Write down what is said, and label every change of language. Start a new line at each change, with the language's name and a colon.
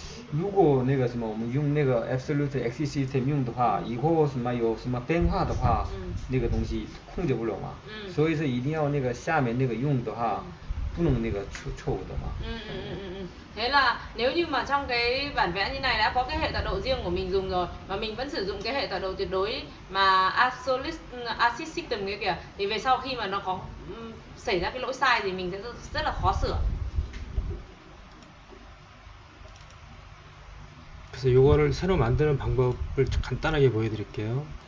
Chinese: 如果那个什么我们用那个 absolute XC system 用的话，以后什么有什么变化的话，那个东西控制不了嘛，所以是一定要那个下面那个用的话，不能那个错误的嘛。
Vietnamese: Thế là nếu như mà trong cái bản vẽ như này đã có cái hệ tọa độ riêng của mình dùng rồi mà mình vẫn sử dụng cái hệ tọa độ tuyệt đối mà absolute acid system kia kìa, thì về sau khi mà nó có xảy ra cái lỗi sai thì mình sẽ rất là khó sửa.
Korean: 그래서 요거를 새로 만드는 방법을 간단하게 보여드릴게요.